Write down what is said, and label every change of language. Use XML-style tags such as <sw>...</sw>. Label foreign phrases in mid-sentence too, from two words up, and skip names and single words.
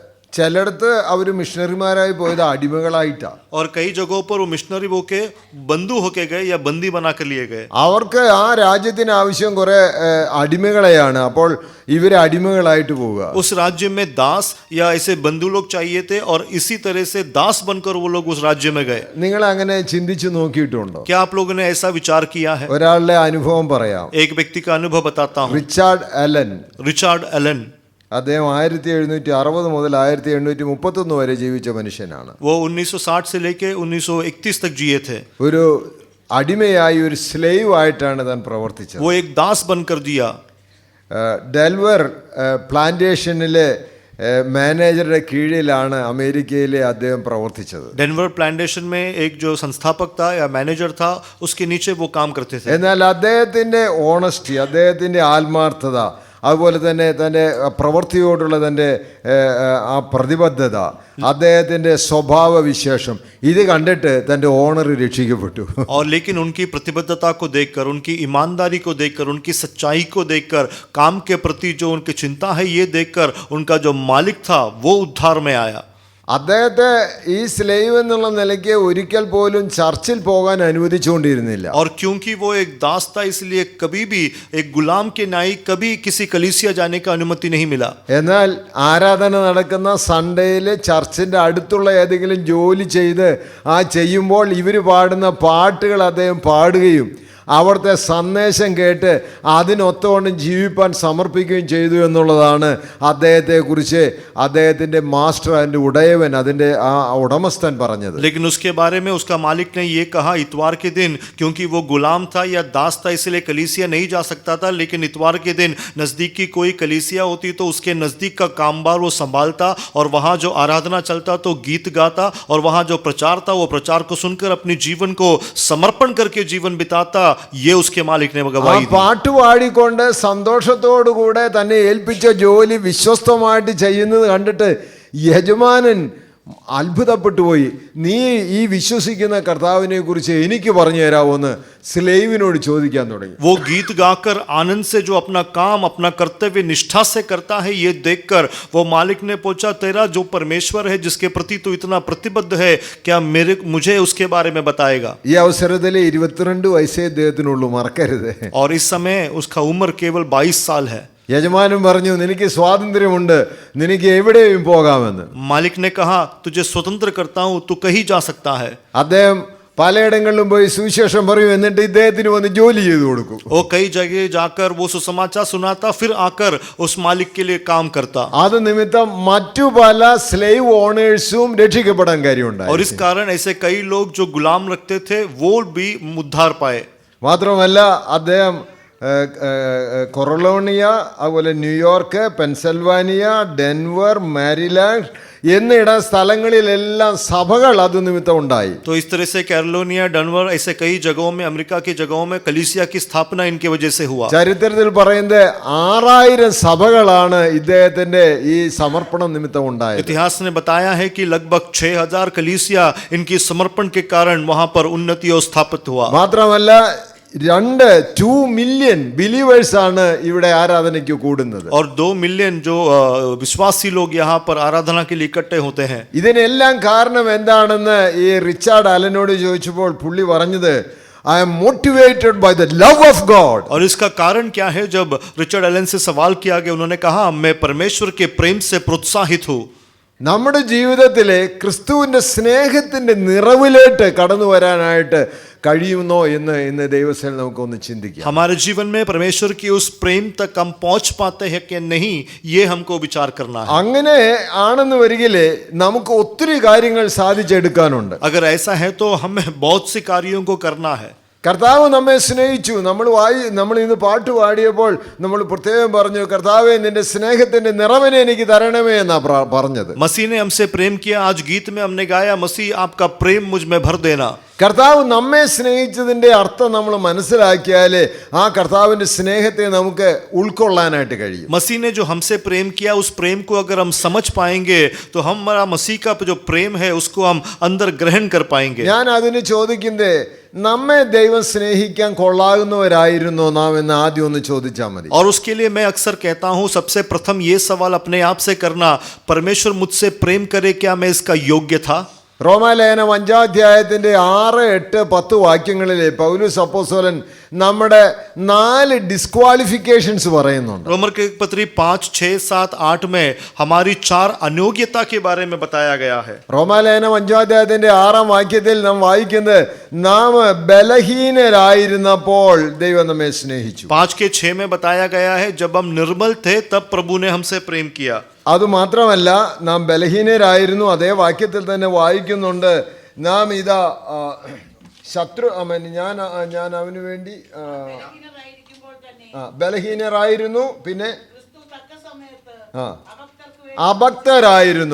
<ml>അത് ചിലയിടത്ത് അവർ മിഷണറിമാരായി പോയത് അടിമകളായിട്ടാണ്.</ml> <hi>और कई जगहों पर वो मिशनरी होके बंधु होके गए या बंदी बना कर लिए गए.</hi> <ml>അവർക്ക് ആ രാജ്യത്തിന് ആവശ്യം കുറെ അടിമകളെയാണ്. അപ്പോൾ ഇവരെ അടിമകളായിട്ട് പോവുക.</ml> <hi>उस राज्य में दास या ऐसे बंधु लोग चाहिए थे और इसी तरह से दास बनकर वो लोग उस राज्य में गए.</hi> <ml>നിങ്ങൾ അങ്ങനെ ചിന്തിച്ചു നോക്കിയിട്ടുണ്ടോ?</ml> <hi>क्या आप लोगों ने ऐसा विचार किया है?</hi> <ml>ഒരാളുടെ അനുഭവം പറയാം.</ml> <hi>एक व्यक्ति का अनुभव बताता हूँ.</hi> <ml>റിച്ചാർഡ് അലൻ.</ml> <hi>रिचार्ड एलन.</hi> <ml>അദ്ദേഹം 1760 മുതൽ 1831 വരെ ജീവിച്ച മനുഷ്യനാണ്.</ml> <hi>वो 1960 से लेके 1931 तक जिए थे.</hi> <ml>ഒരു അടിമയായി ഒരു സ്ലേവ് ആയിട്ടാണ് താൻ പ്രവർത്തിച്ചത്.</ml> <hi>वो एक दास बनकर जिया.</hi> <ml>ഡെൽവർ പ്ലാന്റേഷനിലെ മാനേജറുടെ കീഴിലാണ് അമേരിക്കയിലെ അദ്ദേഹം പ്രവർത്തിച്ചത്.</ml> <hi>डेनवर प्लांटेशन में एक जो संस्थापक था या मैनेजर था उसके नीचे वो काम करते थे.</hi> <ml>എന്നാൽ അദ്ദേഹത്തിൻ്റെ ഓണസ്റ്റി, അദ്ദേഹത്തിൻ്റെ ആത്മാർത്ഥത, അതുപോലെ തന്നെ തൻ്റെ പ്രവൃത്തിയോടുള്ള തൻ്റെ ആ പ്രതിബദ്ധത, അദ്ദേഹത്തിൻ്റെ സ്വഭാവ വിശേഷം ഇത് കണ്ടിട്ട് തൻ്റെ ഓണർ രക്ഷിക്കപ്പെട്ടു.</ml> <hi>और लेकिन उनकी प्रतिबद्धता को देखकर, उनकी ईमानदारी को देखकर, उनकी सच्चाई को देखकर, काम के प्रति जो उनकी चिंता है ये देखकर उनका जो मालिक था वो उद्धार में आया.</hi> <ml>അദ്ദേഹത്തെ ഈ സ്ലേവ് എന്നുള്ള നിലയ്ക്ക് ഒരിക്കൽ പോലും ചർച്ചിൽ പോകാൻ അനുവദിച്ചുകൊണ്ടിരുന്നില്ല.</ml> <hi>और क्योंकि वो एक दास था इसलिए कभी भी एक गुलाम के नाई कभी किसी कलीसिया जाने का अनुमति नहीं मिला.</hi> <ml>എന്നാൽ ആരാധന നടക്കുന്ന സൺഡേയിൽ ചർച്ചിൻ്റെ അടുത്തുള്ള ഏതെങ്കിലും ജോലി ചെയ്ത് ചെയ്യുമ്പോൾ ഇവർ പാടുന്ന പാട്ടുകൾ അദ്ദേഹം പാടുകയും അവിടുത്തെ സന്ദേശം കേട്ട് അതിനൊത്തവണ്ണം ജീവിപ്പാൻ സമർപ്പിക്കുകയും ചെയ്തു എന്നുള്ളതാണ് അദ്ദേഹത്തെക്കുറിച്ച് അദ്ദേഹത്തിൻ്റെ മാസ്റ്റർ, അതിൻ്റെ ഉടയവൻ, അതിൻ്റെ ആ ഉടമസ്ഥൻ പറഞ്ഞത്.</ml> <hi>लेकिन उसके बारे में उसका मालिक ने ये कहा इतवार के दिन, क्योंकि वो गुलाम था या दास था इसलिए कलीसिया नहीं जा सकता था, लेकिन इतवार के दिन नज़दीक की कोई कलीसिया होती तो उसके नज़दीक का कामबार वो संभालता और वहाँ जो आराधना चलता तो गीत गाता और वहाँ जो प्रचार था वो प्रचार को सुनकर अपने जीवन को समर्पण करके जीवन बिताता. ये उसके मालिक ने गवाही दी.</hi> <ml>പാട്ട് പാടിക്കൊണ്ട് സന്തോഷത്തോടുകൂടെ തന്നെ ഏൽപ്പിച്ച ജോലി വിശ്വസ്തമായിട്ട് ചെയ്യുന്നത് കണ്ടിട്ട് യജമാനൻ അത്ഭുതപ്പെട്ടു പോയി. നീ ഈ വിശ്വസിക്കുന്ന കർത്താവിനെ കുറിച്ച് എനിക്ക് പറഞ്ഞു തരാമോന്ന് സ്ലേവിനോട് ചോദിക്കാൻ തുടങ്ങി.</ml> <hi>वो गीत गाकर आनंद से जो अपना काम, अपना कर्तव्य निष्ठा से करता है ये देखकर वो मालिक ने पूछा, तेरा जो परमेश्वर है जिसके प्रति तू इतना प्रतिबद्ध है, क्या मुझे उसके बारे में बताएगा?</hi> <ml>ഈ അവസരത്തിൽ 22 വയസ്സേ അദ്ദേഹത്തിനുള്ളൂ, മറക്കരുത്.</ml> <hi>और इस समय उसका उम्र केवल 22 साल है.</hi> <ml>യജമാനൻ പറഞ്ഞു, നിനക്ക് സ്വാതന്ത്ര്യമുണ്ട്, നിനക്ക് എവിടെയും പോകാമെന്ന്.</ml> <hi>मालिक ने कहा, तुझे स्वतंत्र करता हूँ, तू कहीं जा सकता है.</hi> <ml>അദ്ദേഹം പലയിടങ്ങളിലും പോയി സുവിശേഷം പറയും, എന്നിട്ട് ഇദ്ദേഹത്തിന് വന്ന് ജോലി ചെയ്തു കൊടുക്കും.</ml> <hi>वो कई जगह जाकर वो सुसमाचार सुनाता, फिर आकर उस मालिक के लिए काम करता.</hi> <ml>അത് നിമിത്തം മറ്റു പല</ml> <en>slave owners</en> <ml>രക്ഷിക്കപ്പെടാൻ കാര്യമുണ്ടായി.</ml> <hi>और इस कारण ऐसे कई लोग जो गुलाम रखते थे वो भी उद्धार पाए.</hi> <ml>മാത്രമല്ല അദ്ദേഹം കൊറലോണിയ, അതുപോലെ ന്യൂയോർക്ക്, പെൻസിൽവാനിയ, ഡെൻവർ, മാരിലാൻഡ് എന്നിട സ്ഥലങ്ങളിലെല്ലാം സഭകൾ അത് നിമിത്തം ഉണ്ടായി.</ml> <hi>तो इस तरह से कैरोलिना, डेनवर, ऐसे कई जगहों में, अमेरिका की जगहों में कलीसिया की स्थापना इनकी वजह से हुआ.</hi> <ml>ചരിത്രത്തിൽ പറയുന്നത് 6000 സഭകളാണ് ഇദ്ദേഹത്തിന്റെ ഈ സമർപ്പണം നിമിത്തം ഉണ്ടായത്.</ml> <hi>इतिहास ने बताया है कि लगभग 6000 कलीसिया इनकी समर्पण के कारण वहां पर उन्नति और स्थापित हुआ.</hi> <ml>മാത്രമല്ല 2</ml> <en>million believers</en> <ml>ആണ് ഇവിടെ ആരാധനയ്ക്ക് കൂടുന്നത്.</ml> <hi>और 2 മില്യൺ जो विश्वासी लोग यहाँ पर आराधना के लिए इकट्ठे होते हैं.</hi> <ml>ഇതിനെല്ലാം കാരണം എന്താണെന്ന് ഈ റിച്ചാർഡ് അലനോട് ചോദിച്ചപ്പോൾ പുള്ളി പറഞ്ഞത്,</ml> <en>I am motivated by the love of God.</en> <hi>और इसका कारण क्या है? जब रिचर्ड एलन से सवाल किया गया, उन्होंने कहा, मैं परमेश्वर के प्रेम से प्रोत्साहित हूँ.</hi> <ml>നമ്മുടെ ജീവിതത്തിലെ ക്രിസ്തുവിൻ്റെ സ്നേഹത്തിൻ്റെ നിറവിലേക്ക് കടന്നു വരാനായിട്ട് കഴിയുന്നോ എന്ന് ഇന്ന് ദൈവസേന നമുക്കൊന്ന് ചിന്തിക്കാം.</ml> <hi>हमारे जीवन में परमेश्वर की उस प्रेम तक हम पहुंच पाते हैं कि नहीं, ये हमको विचार करना है.</hi> <ml>അങ്ങനെ ആണെന്ന് വരികില് നമുക്ക് ഒത്തിരി കാര്യങ്ങൾ സാധിച്ചെടുക്കാനുണ്ട്.</ml> <hi>अगर ऐसा है तो हमें बहुत से कार्यों को करना है.</hi> <ml>കർത്താവ് നമ്മെ സ്നേഹിച്ചു. നമ്മൾ ഇന്ന് പാട്ട് പാടിയപ്പോൾ നമ്മൾ പ്രത്യേകം പറഞ്ഞു, കർത്താവേ നിന്റെ സ്നേഹത്തിന്റെ നിറവിനെ എനിക്ക് തരണമേ എന്നാ പറഞ്ഞത്.</ml> <hi>मसीह ने हमसे प्रेम किया. आज गीत में हमने गाया, मसीह आपका प्रेम मुझ में भर देना.</hi> <ml>കർത്താവ് നമ്മെ സ്നേഹിച്ചതിൻ്റെ അർത്ഥം നമ്മൾ മനസ്സിലാക്കിയാൽ ആ കർത്താവിൻ്റെ സ്നേഹത്തെ നമുക്ക് ഉൾക്കൊള്ളാനായിട്ട് കഴിയും.</ml> <hi>मसीह ने जो हमसे प्रेम किया, उस प्रेम को अगर हम समझ पाएंगे तो हमारा मसीह का जो प्रेम है उसको हम अंदर ग्रहण कर पाएंगे.</hi> <ml>ഞാൻ അതിന് ചോദിക്കുന്നത്, നമ്മെ ദൈവം സ്നേഹിക്കാൻ കൊള്ളാകുന്നവരായിരുന്നോ നാം എന്ന് ആദ്യം ഒന്ന് ചോദിച്ചാൽ മതി.</ml> <hi>और उसके लिए मैं अक्सर कहता हूँ, सबसे प्रथम ये सवाल अपने आप से करना, परमेश्वर मुझसे प्रेम करे, क्या मैं इसका योग्य था?</hi> <ml>റോമാലേഖനം 5-ാം അധ്യായത്തിന്റെ 6, 8, 10 വാക്യങ്ങളിൽ പൗലോസ് അപ്പോസ്തലൻ നമ്മുടെ 4 ഡിസ്ക്വാളിഫിക്കേഷൻസ് പറയുന്നുണ്ട്.</ml> <hi>रोमर के पत्री 5, 6, 7, 8 में हमारी 4 अयोग्यता के बारे में बताया गया है.</hi> <ml>റോമാലേഖനം 5-ാം അധ്യായത്തിന്റെ 6-ാം വാക്യത്തിൽ നാം വായിക്കുന്നത്, നാം ബലഹീനരായിരുന്നപ്പോൾ ദൈവം നമ്മെ സ്നേഹിച്ചു.</ml> <hi>5 के 6 में बताया गया है, जब हम निर्बल थे तब प्रभु ने हमसे प्रेम किया.</hi> <ml>അതുമാത്രമല്ല, നാം ബലഹീനരായിരുന്നു. അതേ വാക്യത്തിൽ തന്നെ വായിക്കുന്നുണ്ട്, നാം ഇതാ ശത്രു ഞാൻ അവന് വേണ്ടി ബലഹീനരായിരുന്നു, പിന്നെ അഭക്തരായിരുന്നു.</ml>